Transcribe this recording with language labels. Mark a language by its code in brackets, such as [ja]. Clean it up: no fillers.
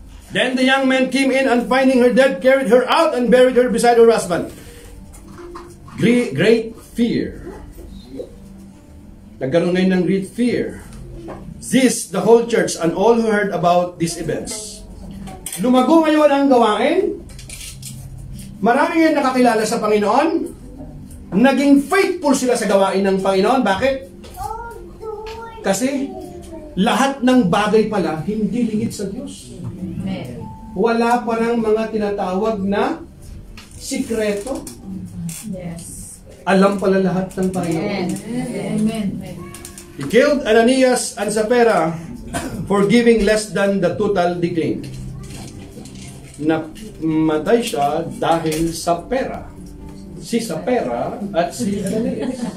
[en] Then the young man came in and finding her dead, carried her out and buried her beside her husband. Great fear. [tl] Nagkaroon ngayon ng [en] great fear. This, the whole church and all who heard about these events. [tl] Lumago ngayon ang gawain. Marami ngayon nakakilala sa Panginoon. Naging faithful sila sa gawain ng Panginoon. Bakit? Kasi lahat ng bagay pala hindi lingid sa Diyos. Wala pa ng mga tinatawag na sikreto. [en] Yes. [tl] Alam pala lahat ng Panginoon. Amen. [en] He killed Ananias and Sapphira for giving less than the total they claimed. [tl] Namatay siya dahil sa pera. Si Sapphira at si Ananias.